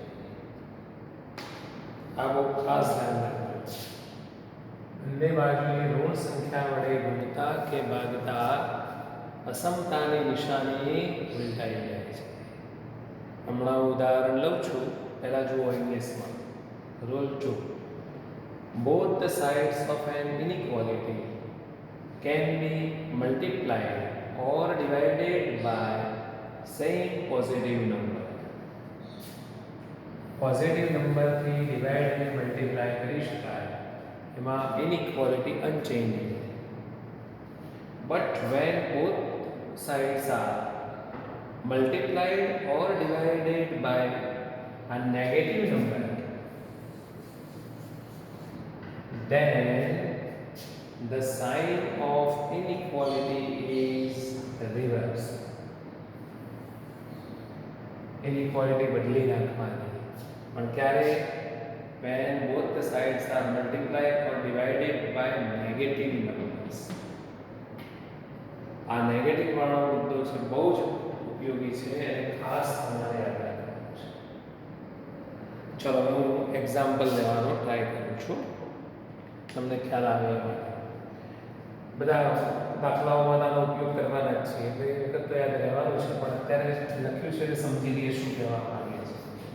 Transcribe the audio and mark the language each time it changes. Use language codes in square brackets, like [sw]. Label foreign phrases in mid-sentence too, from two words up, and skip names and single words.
[gu] આ બહુ ખાસ ધ્યાન રાખવું. બંને બાજુએ ઋણ સંખ્યા વડે ગુણતા કે ભાગતા અસમતાની નિશાની ઉલટાઈ જાય છે. હમણાં ઉદાહરણ લઉં છું, પહેલા જુઓ ઇંગ્લિશમાં. [en] Rule 2. Both the sides of an inequality can be multiplied or divided by same positive number. [gu] પોઝિટિવ નંબરથી ડિવાઇડ અને મલ્ટીપ્લાય કરી શકાય, એમાં [en] inequality unchange. But when both sides are multiplied or divided by a negative number, then the sign of inequality is reversed. [gu] Inequality બદલી નાખવાની. પણ ક્યારે? [en] when both the sides are multiplied or divided by negative numbers. [gu] આ નેગેટિવ વાળો મુદ્દો છે, બહુ જ ઉપયોગી છે અને ખાસ તમારે યાદ રાખવાનું છે. ચલો હું એક્ઝામ્પલ લેવાનો ટ્રાય કરું છું, તમને ખ્યાલ આવે એ માટે. બધા દાખલાઓમાંનો ઉપયોગ કરવાના જ છે, એટલે એ વખત તો યાદ રહેવાનું છે, પણ અત્યારે લખ્યું છે એટલે સમજી લઈએ શું કહેવા માંગે છે.